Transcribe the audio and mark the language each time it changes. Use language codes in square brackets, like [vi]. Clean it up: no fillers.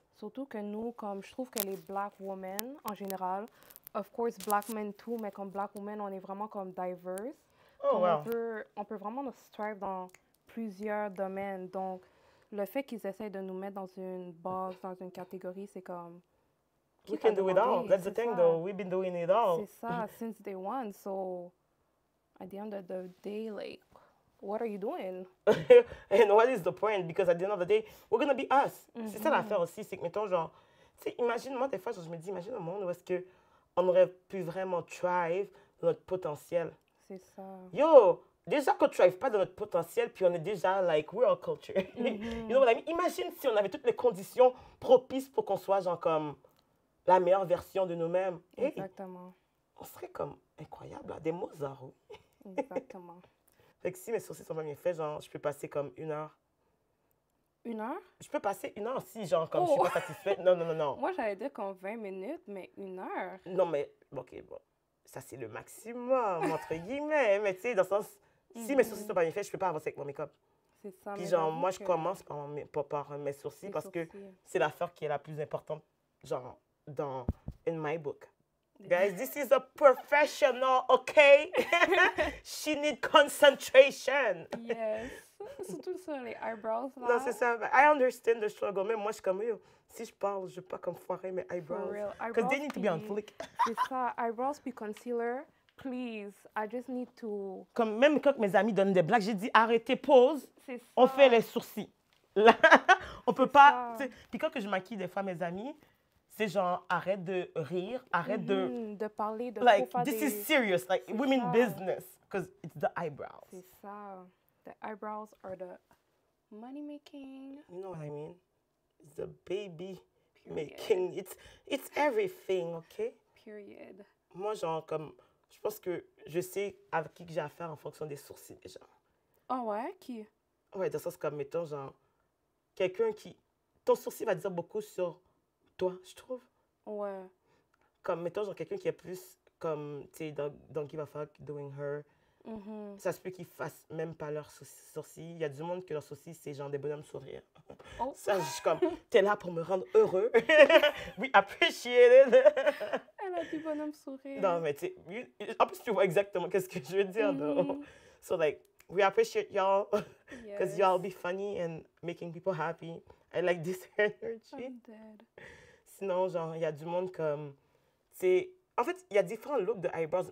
[fr] Surtout que nous, comme je trouve que les black women, en général, [en] of course, black men too, [fr] mais comme black women, on est vraiment comme diverse. [en] Oh, wow. [fr] On peut vraiment nous strive dans plusieurs domaines. Donc, le fait qu'ils essayent de nous mettre dans une box, dans une catégorie, c'est comme... [en] We can do it all. That's the thing, though. We've been doing it all. [fr] C'est ça, [en] since day one. So, at the end of the day, like, what are you doing? And what is the point? Because at the end of the day, we're going to be us. [fr] C'est ça l'affaire aussi, c'est que, mettons, genre, tu sais, imagine, moi, des fois, je me dis, imagine un monde où est-ce qu'on aurait pu vraiment thrive dans notre potentiel. C'est ça. Yo, déjà qu'on ne thrive pas dans notre potentiel, puis on est déjà, like, [en] we're all culture. You know what I mean? [fr] Imagine si on avait toutes les conditions propices pour qu'on soit, genre, comme la meilleure version de nous-mêmes. Exactement. On serait comme incroyable, là, des Mozart, oui. Exactement. Fait que si mes sourcils sont pas bien faits, genre, je peux passer comme 1 heure. 1 heure? Je peux passer 1 heure si, genre, comme je suis pas satisfaite. Non. Moi, j'allais dire comme 20 minutes, mais 1 heure. Non, mais, OK, bon. Ça, c'est le maximum, entre guillemets. Mais tu sais, dans le sens, si mes sourcils sont pas bien faits, je peux pas avancer avec mon make-up. C'est ça. Puis, genre, moi, je commence par mes sourcils parce que c'est l'affaire qui est la plus importante, genre, [en] in my book. Guys, this is a professional, okay? She need concentration. Yes. [fr] Surtout sur les eyebrows, là. Non, c'est ça. [en] I understand the struggle. [fr] Même moi, je suis comme, yo, si je parle, je veux pas comme foirer mes eyebrows. [en] For real. Because they need to be on flick. [fr] C'est ça. Eyebrows puis concealer. [en] Please, I just need to... [fr] Comme même quand mes amis donnent des blagues, j'ai dit, arrêtez, pause. C'est ça. On fait les sourcils. Là, on peut pas... Puis quand que je maquille des fois mes amis, c'est genre, arrête de rire, arrête de parler de... [en] Like, this is serious. Like, we mean business. Because it's the eyebrows. C'est ça. The eyebrows are the money making. You know what I mean? It's the baby making. It's everything, okay? Period. [fr] Moi, genre, comme... Je pense que je sais avec qui que j'ai affaire en fonction des sourcils, déjà. Oh ouais? Qui? Ouais, dans le sens comme, mettons, genre... Quelqu'un qui... Ton sourcil va dire beaucoup sur... toi, je trouve. Ouais. Comme, mettons, genre, quelqu'un qui est plus comme, tu sais, [en] don't give a fuck, doing her. [fr] Ça se peut qu'ils fassent même pas leurs sourcils. Il y a du monde que leurs sourcils, c'est genre des bonhommes sourires. [en] Oh. [fr] Ça, je suis comme, t'es là pour me rendre heureux. [en] We appreciate it. [fr] Elle a du bonhomme sourire. Non, mais tu sais, en plus, tu vois exactement qu'est-ce que je veux dire, though. [en] So, like, we appreciate y'all because y'all be funny and making people happy. I like this energy. I'm dead. [fr] Sinon, genre, il y a du monde comme... C'est... En fait, il y a différents looks de eyebrows.